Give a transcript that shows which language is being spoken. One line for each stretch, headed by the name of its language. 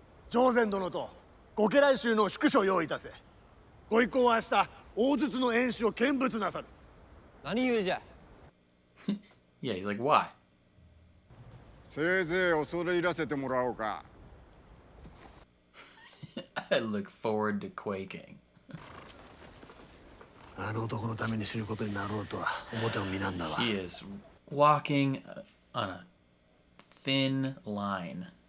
Japanese: 上善殿とご家来衆の宿所を用意いたせ。ご一行は明日大筒の演習を見物なさる。何言うじゃ。
English: Yeah, he's like, why?
Japanese: せいぜい恐れ入らせてもらおうか。
English: I look forward to quaking.
Japanese: あの男のために死ぬことになろうとは思ってもみなんだわ。
English: He is walking on a thin line.